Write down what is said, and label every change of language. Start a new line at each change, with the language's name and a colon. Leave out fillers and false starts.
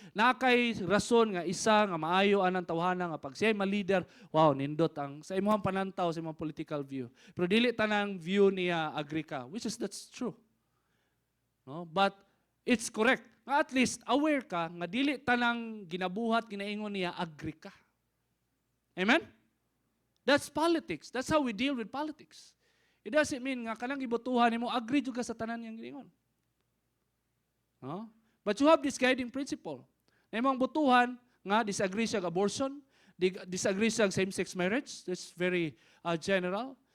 Cebuano: Nakay rason nga isa nga maayo anang tawhana nga pag siya ma-leader, wow, nindot ang sa imong panantaw sa imong political view. Pero dili tanang view niya agree ka,
English: which is that's true. No? But it's correct.
Cebuano: Nga at least aware ka nga dili tanang ginabuhat ginaingon niya agree ka.
English: Amen? That's politics. That's how we deal with politics. It doesn't mean
Cebuano: nga kanang gibotuhan nimo agree jud ka sa tanan niyang giingon.
English: No? But you have this guiding principle.
Cebuano: Na imong butuhan nga disagree siya abortion, disagree siya same-sex marriage,
English: that's very general.